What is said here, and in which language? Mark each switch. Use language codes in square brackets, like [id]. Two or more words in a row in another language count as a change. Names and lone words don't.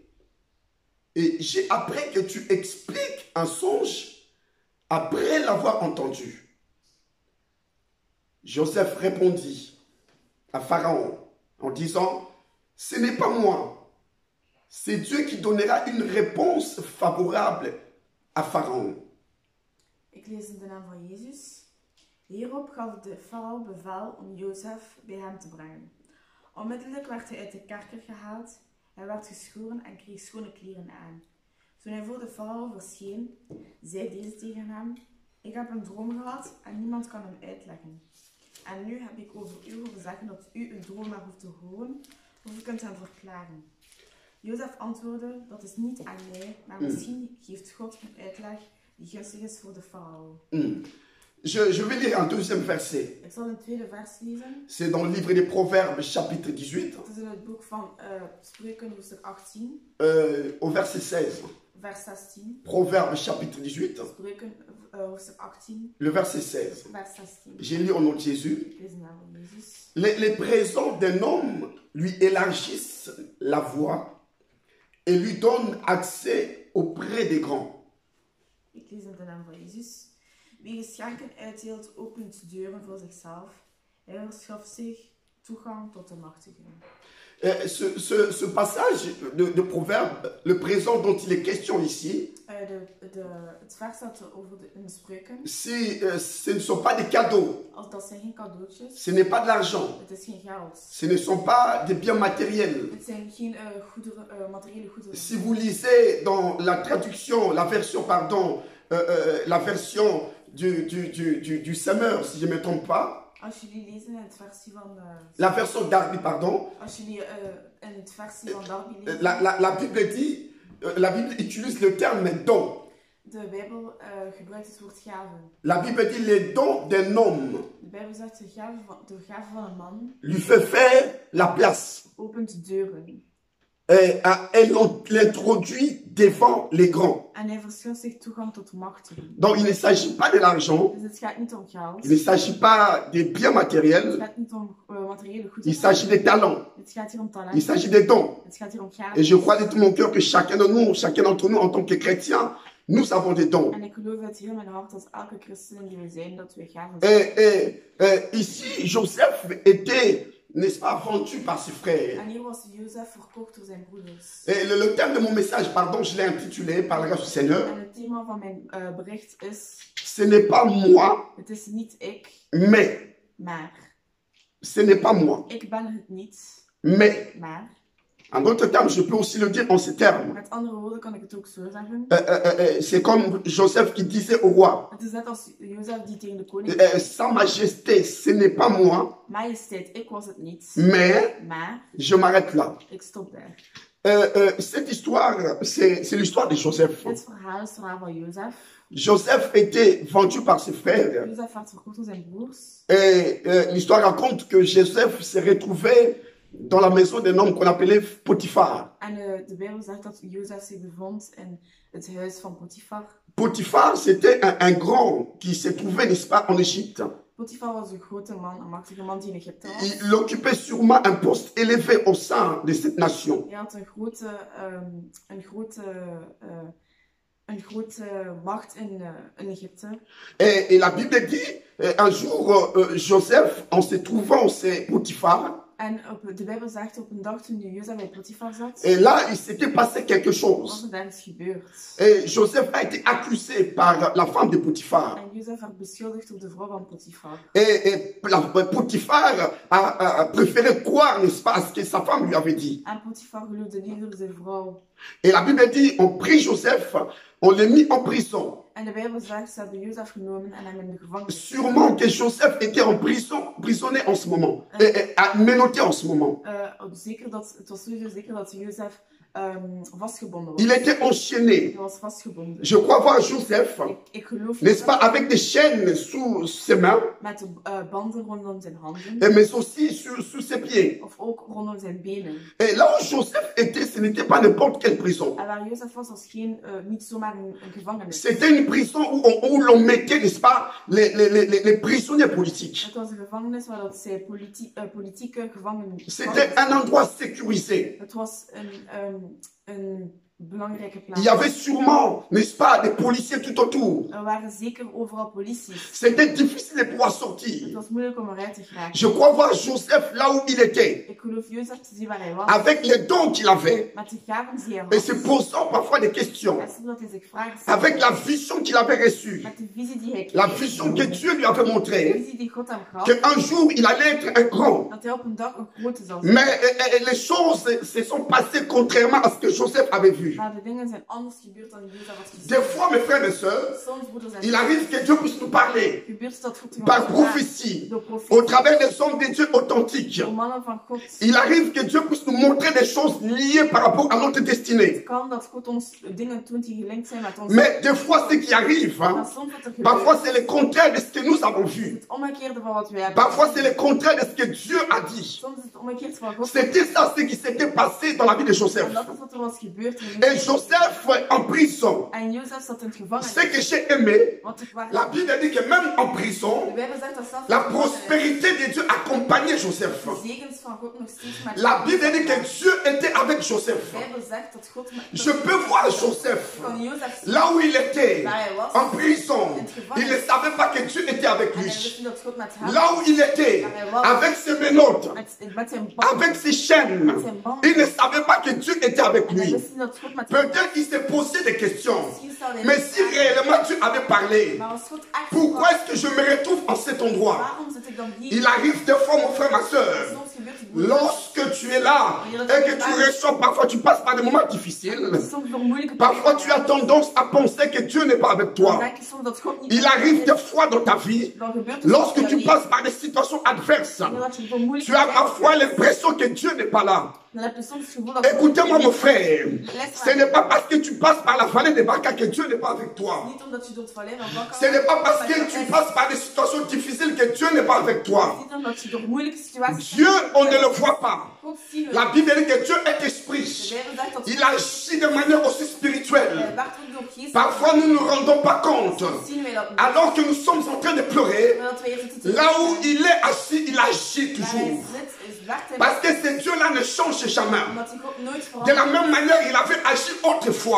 [fr] Et j'ai appris que tu expliques un songe après l'avoir entendu. Joseph répondit à Pharaon en disant, ce n'est pas moi, c'est Dieu qui donnera une réponse favorable à Pharaon. [nl] Ik lees in de naam van Jezus. Hierop gaf de farao bevel om Jozef bij hem te brengen. Onmiddellijk werd hij uit de kerker gehaald. Hij werd geschoren en kreeg schone kleren aan. Toen hij voor de farao verscheen, zei deze tegen hem: ik heb een droom gehad en niemand kan hem uitleggen. En nu heb ik over u horen zeggen dat u een droom maar hoeft te horen of u kunt hem verklaren. Jozef antwoordde: dat is niet aan mij, maar misschien geeft God een uitleg die gunstig is voor de farao. [fr] Je vais lire un deuxième verset. [nl] Ik zal een tweede vers lezen. [fr] C'est dans le livre des Proverbes, chapitre 18, [nl] Het is in het boek van Spreuken, hoofdstuk 18, [fr] au verset 16. [nl] vers 16. [fr] Proverbes, chapitre 18, [nl] Spreuken, hoofdstuk 18, [fr] le verset 16. [nl] vers 16. [fr] J'ai lu au nom de Jésus. [nl] Ik lees in de naam van Jezus. [fr] Les présents d'un homme lui élargissent la voie et lui donnent accès auprès des grands. [nl] Ik lees in de naam van Jezus. Wie geschenken uitdeelt, opent deuren voor zichzelf. Hij verschaft zich toegang tot de machtigen. [fr] Ce passage de Proverbes, le présent dont il est question ici, [nl] Het vers dat over in Spreuken. [fr] Ce ne sont pas des cadeaux. [nl] Dat zijn geen cadeautjes. [fr] Ce n'est pas de l'argent. [nl] Het is geen geld. [fr] Ce ne sont pas des biens matériels. [nl] Het zijn geen materiële goederen. [fr] Si vous lisez dans la traduction, la version, pardon, la version du semeur, si je ne me trompe pas. [nl] Als jullie lezen in het versie van... [fr] la version Darby, pardon. [nl] Als jullie in het versie van Darby lezen... [fr] La Bible dit, la Bible utilise le terme don. [nl] De Bijbel gebruikt het woord gaven. [fr] La Bible dit les dons d'un homme. [nl] De Bijbel zegt de gave van een man. [fr] Lui fait faire la place. [nl] Opent deuren. [fr] elle l'introduit devant les grands. [nl] En hij verschaft zich toegang tot machtigen. [fr] Donc il ne s'agit pas de l'argent, [nl] Dus het gaat niet om geld. [fr] il ne s'agit pas des biens [nl] Het [fr] matériels, [nl] gaat niet om materiële [fr] il [nl] goederen. [fr] s'agit des talents, [nl] Het gaat hier om [fr] il [nl] talent. [fr] s'agit des dons. [nl] Het gaat hier om gaven. [fr] Et je crois de tout mon cœur que chacun d'entre nous en tant que chrétiens, nous avons des dons. [nl] En ik geloof uit heel mijn hart als elke christen die we zijn, dat we gaven [fr] Et ici, Joseph était, n'est-ce pas, vendu par ses frères. [nl] En hier was Jozef verkocht door zijn broeders. [fr] Et le thème de mon message, pardon, je l'ai intitulé par la grâce du Seigneur. [nl] En het thema van mijn bericht is: [fr] Ce n'est pas moi, [nl] het is niet ik, [fr] mais. [nl] maar. [fr] Ce n'est pas moi, [nl] Ik ben het niet, [fr] mais. [nl] maar. [fr] En d'autres termes, je peux aussi le dire en ces termes. [nl] Met andere woorden kan ik het ook zo zeggen. [fr] C'est comme Joseph qui disait au roi, [nl] Het is net als Jozef die tegen de koning [fr] Sa Majesté, ce n'est pas moi, [nl] Majesteit, ik was het niet, [fr] mais [nl] maar [fr] je m'arrête là. [nl] ik stop daar. [fr] Cette histoire, c'est l'histoire de Joseph. [nl] Dit verhaal is het verhaal van Jozef. [fr] Joseph était vendu par ses frères. [nl] Jozef werd verkocht door zijn broers. [fr] Et l'histoire raconte que Joseph s'est retrouvé dans la maison d'un homme qu'on appelait Potiphar. [nl] En de Bijbel zegt dat Jozef zich bevond in het huis van Potifar. [fr] Potiphar, c'était un grand qui se trouvait, n'est-ce pas, en Égypte. [nl] Potifar was een grote man, een machtige man die in Egypte was. [fr] Il occupait sûrement un poste élevé au sein de cette nation. [nl] Hij had een grote macht in Egypte. [fr] Et la Bible dit, un jour, Joseph, en se trouvant chez Potiphar, [nl] En de Bijbel zegt op een dag toen Jozef bij Potifar zat, [fr] et là, il s'était passé quelque [nl] was [fr] chose. [nl] er daar iets gebeurd. [fr] Et Joseph a été accusé par la femme de Potiphar. [nl] En Jozef werd beschuldigd door de vrouw van Potifar. [fr] Et Potiphar a préféré croire, n'est-ce pas, à ce que sa femme lui avait dit. [nl] En Potifar geloofde niet door zijn vrouw. [fr] Et la Bible dit, on prit Joseph, on l'a mis en prison. [nl] En de Bijbel zegt, ze hebben Jozef genomen en hem in de gevangenis. [fr] Sûrement que Joseph était en prison, prisonnier en ce moment, et menotté en ce moment. [nl] Het was sowieso zeker dat Jozef vastgebonden was. [fr] Il était enchaîné. [nl] Hij was vastgebonden. [fr] Je crois voir Joseph, [nl] Ik geloof [fr] n'est-ce pas, avec des chaînes sous ses mains, [nl] met de banden rondom zijn handen. [fr] mais aussi sous ses pieds. [nl] Of ook rondom zijn benen. [fr] Et là où Joseph était, ce n'était pas n'importe quelle prison. [nl] En waar Jozef was niet zomaar een gevangenis. [fr] C'était une prison où l'on mettait, n'est-ce pas, les prisonniers politiques. [nl] Het was een gevangenis waar dat zij politieke gevangenen. [fr] C'était un endroit sécurisé. [nl] Het was een belangrijke plaats. [fr] Il y avait sûrement, n'est-ce pas, des policiers tout autour. [nl] Er waren zeker overal polities. [fr] C'était difficile de pouvoir [nl] Het [fr] sortir. [nl] was moeilijk om eruit te geraken. [fr] Je crois voir Joseph là où il était, [nl] Ik geloof Jozef te zien waar hij was. [fr] avec les dons qu'il avait, [nl] Met de gaven die hij [fr] et [nl] had. [fr] se posant parfois des questions, [nl] En zodat hij zich vragen stelde. [fr] avec la vision qu'il avait reçue, [nl] Met de visie die hij [fr] la [nl] kreeg. [fr] vision que Dieu lui avait [nl] De [fr] montrée, [nl] visie die God hem gaf. [fr] qu'un jour il allait être un grand. [nl] Dat hij op een dag een grote zal zijn. [fr] Mais les choses se sont passées contrairement à ce que Joseph avait vu. [nl] Maar de dingen zijn anders gebeurd dan Jozef had gezien. [fr] Des fois, mes frères et sœurs, [nl] Soms, broeders en [fr] il arrive que Dieu puisse nous parler [nl] gebeurt dat God [fr] par prophétie, [nl] door [fr] au [nl] profetie, [fr] travers des hommes de Dieu authentiques. [nl] door mannen van God. [fr] Il arrive que Dieu puisse nous montrer des choses liées par rapport à notre destinée. [nl] Het kan dat God ons dingen toont die gelinkt zijn met ons. [fr] Mais des fois, ce qui arrive, [nl] Maar [fr] hein, [nl] soms wat er [fr] parfois [nl] gebeurt, [fr] c'est le contraire de ce que nous avons vu. [nl] het omgekeerde van wat wij hebben. [fr] Parfois c'est le contraire de ce que Dieu a dit. [nl] Soms is het omgekeerd van God. [fr] C'était ça ce qui s'était passé dans la vie de Joseph. [nl] En dat is wat er was gebeurd. [fr] Et Joseph en prison. [nl] En Jozef zat in het gevangenis. [fr] Ce que j'ai aimé, [nl] Wat ik waar. [fr] la Bible dit que même en [nl] De [fr] prison, [nl] Bijbel zegt dat zelfs [fr] la [nl] in het gevangenis [fr] prospérité de Dieu accompagnait Joseph. [nl] de zegens van God nog steeds met [fr] La Bible dit que Dieu était avec Joseph. [nl] De Bijbel zegt dat God met [fr] Je peux voir Joseph [nl] kan Jozef zien. [fr] là où il était, [nl] Waar hij was. [fr] en prison. Il ne savait pas que Dieu était avec [nl] En hij [fr] lui. [nl] wist niet dat God met hem [fr] Là où il était, avec ses menottes, [nl] met zijn band. [fr] avec ses chaînes, il ne savait pas que Dieu était avec [nl] En hij [fr] lui. [nl] wist niet dat God met hem [fr] Peut-être qu'il s'est posé des questions. [nl] Misschien stelde hij [fr] Mais [nl] zich [fr] si [nl] vragen. [fr] réellement Dieu avait parlé, [nl] Maar als God echt [fr] pourquoi [nl] was, [fr] est-ce que je me retrouve en cet endroit? [nl] waarom zit ik dan hier? [fr] Il arrive des fois, mon frère, ma soeur, [nl] Soms gebeurt het moeilijk. [fr] lorsque tu es là et que tu reçois, parfois tu passes par des moments difficiles, [nl] Soms door moeilijke [fr] parfois tu as [nl] perioden. [fr] tendance à penser que Dieu n'est pas avec [nl] Dan [fr] toi. [nl] denk je soms dat God niet [fr] Il [nl] met je [fr] arrive [nl] is. [fr] des fois dans ta vie, [nl] Dan gebeurt het [fr] lorsque [nl] soms [fr] tu [nl] in je [fr] passes par des situations adverses, [nl] leven. Dat je door moeilijke [fr] tu as [nl] tijden [fr] parfois [nl] zit. [fr] l'impression que Dieu n'est pas là. [nl] Dan heb je soms het gevoel dat God [fr] Écoutez-moi, mon frère, Laisse-moi. ce n'est pas parce que tu passes par la vallée de Baca que Dieu n'est pas avec toi. [nl] niet omdat je door het vallei van Baca [fr] Ce n'est pas parce que [nl] gaat, [fr] tu passes par des situations difficiles que Dieu n'est pas avec toi. [nl] niet omdat je door moeilijke situaties [fr] Dieu, on ne le voit pas. [nl] God zien we. [fr] La Bible dit que Dieu est [nl] De [fr] esprit. [nl] Bijbel zegt dat [fr] Il agit de manière aussi spirituelle. [nl] werkt ook door geest. [fr] Parfois, nous ne nous rendons pas compte. [nl] Soms zien wij dat niet. [fr] Alors que nous sommes en train de pleurer, [nl] Maar dat wij hier zitten te [fr] là où [nl] lezen. [fr] il est assis, il agit [nl] Waar hij [fr] toujours. [nl] zit, werkt hij. [fr] Parce que ce Dieu-là ne change jamais. [nl] Omdat hij God nooit [fr] De la [nl] verandert. [fr] même manière, il avait agi autrefois